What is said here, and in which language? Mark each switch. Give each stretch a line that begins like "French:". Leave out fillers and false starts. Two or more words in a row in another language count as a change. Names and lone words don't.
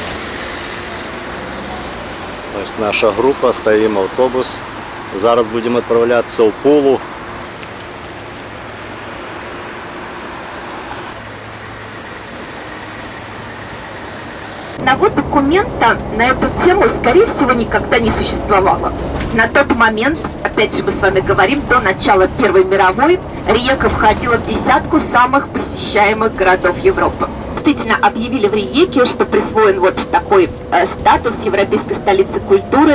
Ukrainian: Ось наша група, стоїмо автобус. Зараз будемо відправлятися в Пулу.
Russian: Одного документа на эту тему, скорее всего, никогда не существовало. На тот момент, опять же мы с вами говорим, до начала Первой мировой, Rijeka входила в десятку самых посещаемых городов Европы. Действительно, объявили в Риеке, что присвоен вот такой статус европейской столицы культуры.